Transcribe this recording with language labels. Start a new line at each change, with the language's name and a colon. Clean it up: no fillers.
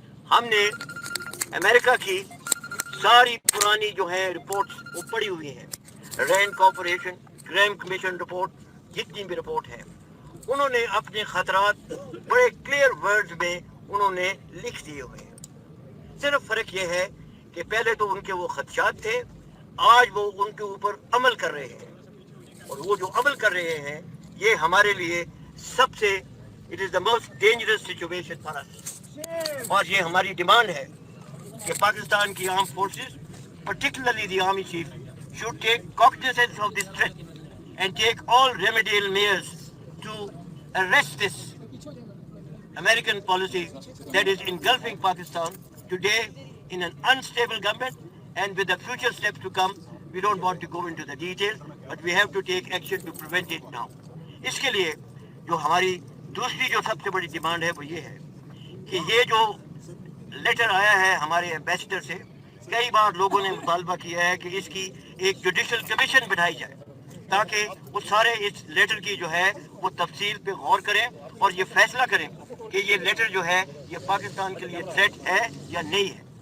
Urdu: ہم نے امریکہ کی ساری پرانی جو ہیں رپورٹس وہ پڑھی ہوئی ہیں, رینڈ کارپوریشن, گریم کمیشن رپورٹ, جتنی بھی رپورٹ ہے انہوں نے اپنے خطرات بڑے کلیئر ورڈز میں انہوں نے لکھ دیے ہوئے ہیں. صرف فرق یہ ہے کہ پہلے تو ان کے وہ خدشات تھے, آج وہ ان کے اوپر عمل کر رہے ہیں. اور وہ جو عمل کر رہے ہیں یہ ہمارے لیے سب سے
English: It is the most dangerous situation for us.
Urdu: اور یہ ہماری ڈیمانڈ ہے کہ پاکستان کی arm forces
English: particularly the army chief should take cognizance of this threat and take all remedial measures to arrest this American policy that is engulfing Pakistan today in an unstable government, and with the future steps to come we don't want to go into the details but we have to take action to prevent it now.
Urdu: اس کے لیے جو ہماری دوسری جو سب سے بڑی demand ہے وہ یہ ہے کہ یہ جو لیٹر آیا ہے ہمارے ایمبیسڈر سے, کئی بار لوگوں نے مطالبہ کیا ہے کہ اس کی ایک جوڈیشل کمیشن بٹھائی جائے تاکہ وہ سارے اس لیٹر کی جو ہے وہ تفصیل پہ غور کریں اور یہ فیصلہ کریں کہ یہ لیٹر جو ہے یہ پاکستان کے لیے تھریٹ ہے یا نہیں ہے.